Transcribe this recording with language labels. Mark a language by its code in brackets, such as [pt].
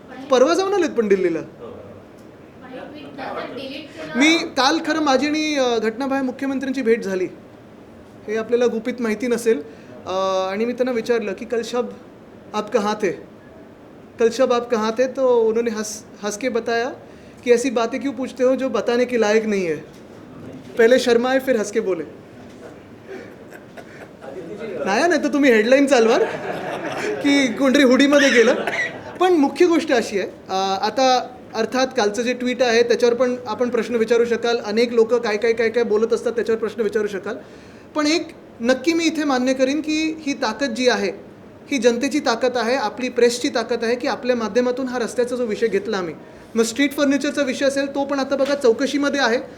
[mr] परवा जाऊन आलेत पण दिल्लीला. पण हे ट्विट नंतर डिलीट केलं. मी काल खरं माझी आणि घटनाबाह्य मुख्यमंत्र्यांची भेट झाली. हे आपल्याला गुपित माहिती नसेल. आणि मी त्यांना विचारलं की [hi] कल शब आप कहाँ थे, [mr] कल शब आप कहाँ थे? [hi] तो उन्होंने हंस के बताया कि ऐसी बातें क्यों पूछते हो जो बताने के लायक नहीं है. पहले शर्माए फिर हंस के बोले. [mr] नाही तर तुम्ही हेडलाईन चालवाल की कोणतरी हुडीमध्ये गेलं. पण मुख्य गोष्ट अशी आहे, आता अर्थात कालचं जे ट्विट आहे त्याच्यावर पण आपण प्रश्न विचारू शकाल. अनेक लोक काय काय काय काय बोलत असतात, त्याच्यावर प्रश्न विचारू शकाल. पण एक नक्की मी इथे मान्य करीन की ही ताकद जी आहे, ही जनतेची ताकद आहे, आपली प्रेसची ताकद आहे की आपल्या माध्यमातून हा रस्त्याचा जो विषय घेतला आम्ही, मग स्ट्रीट फर्निचरचा विषय असेल तो पण आता बघा चौकशीमध्ये आहे.